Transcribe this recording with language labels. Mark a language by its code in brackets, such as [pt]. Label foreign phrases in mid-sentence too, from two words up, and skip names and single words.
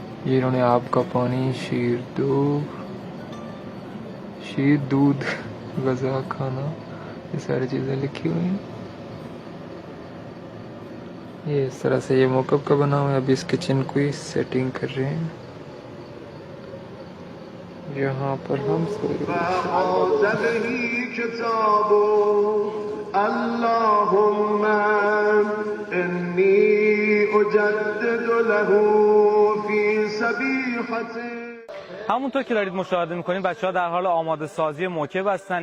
[ur] یہ انہوں نے آب کا پانی، شیر دودھ، غذا، کھانا، یہ ساری چیزیں لکھی ہوئی ہیں. یہ اس طرح سے یہ موقف کا بنا ہوا ہے. ابھی اس کچن کو ہی سیٹنگ کر رہے ہیں. یہاں پر ہم [fa] همونطور که دارید مشاهده میکنید بچه‌ها در حال آماده سازی موکب هستن.